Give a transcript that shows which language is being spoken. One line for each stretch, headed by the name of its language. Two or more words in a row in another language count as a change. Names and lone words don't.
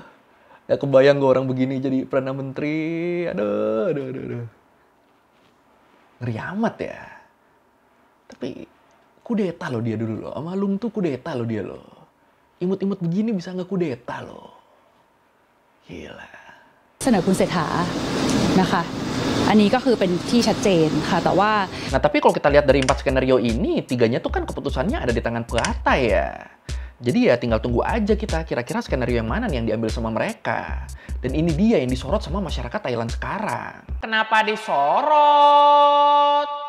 Indonesian: Ya kebayang gue orang begini jadi Perdana Menteri. Aduh. Ngeri amat ya. Tapi kudeta loh dia dulu loh. Sama Lung tuh kudeta loh dia loh. Imut-imut begini bisa ngekudeta loh. Gila.
Thai: เสนอคุณเศรษฐานะคะ อันนี้ก็คือเป็นที่ชัดเจนค่ะแต่ว่า
Indonesian: Nah tapi kalau kita lihat dari 4 skenario ini, 3-nya tuh kan keputusannya ada di tangan Puatai ya. Jadi ya tinggal tunggu aja kita kira-kira skenario yang mana nih yang diambil sama mereka. Dan ini dia yang disorot sama masyarakat Thailand sekarang. Kenapa disorot?